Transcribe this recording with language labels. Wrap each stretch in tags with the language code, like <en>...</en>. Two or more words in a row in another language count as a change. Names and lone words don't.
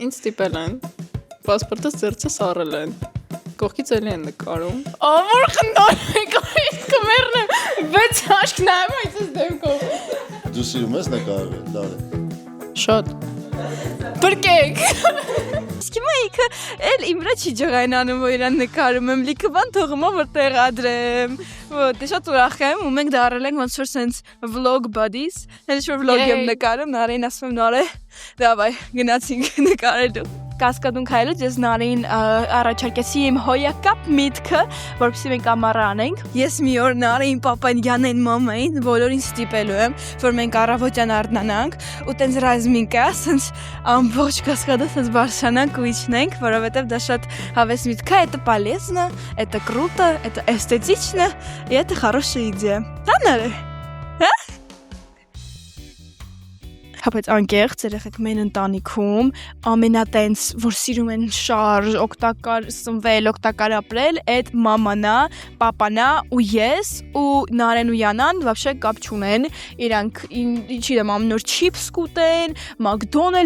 <hy>Ինձ ստիպել են։ Պասպորտս ձեռքս առել են։ Կողքից էլի են նկարում։ Ամուր խնդրում եք, կմեռնեմ։ 6 աշկ նայում այս դեմքով։ Դու սիրում ես նկարվել, լավ։ Շատ։ Բրկեք։ Իսկ հիմա ինքը էլ իմ վրա չի ջղայնանում, որ իրան նկարում եմ, լիքը բան թողում եմ, որ տեղադրեմ։ Դե շատ ուրախ եմ ու մենք դարել ենք ոնց որ սենց</hy> <en>vlog buddies։</en> <hy>Հենց որ vlog եմ նկարում, Նարեին ասում եմ Նարե, դավայ, գնացինք նկարելու։ Կասկադուն քայլուց ես Նարեին առաջարկեցի իմ հոյակապ միտքը, որպեսզի մենք ամառը անենք։ Ես մի օր Նարեին, պապային, Յանեն, մամային բոլորին ստիպելու եմ, որ մենք առավոտյան արթնանանք ու տենց ռազմին կա, սենց ամբողջ Կասկադը սենց բարձրանանք ու իջնենք, որովհետև դա շատ հավես միտք է,</hy> <ru>это полезно, это круто, это эстетично, и это хорошая идея. Да,</ru> <hy>Նարե։ Բայց անկեղծ երեխեք մեն ընտանիքում ամենատենց, որ սիրում են շարժ, օգտակար սնվել, օգտակար ապրել, այդ մամանա, պապանա ու ես ու Նարեն ու Յանան вообще կապ չունեն, իրանք ինչի դեմ ամնոր չիփս կուտեն, մակդոնելդս</hy>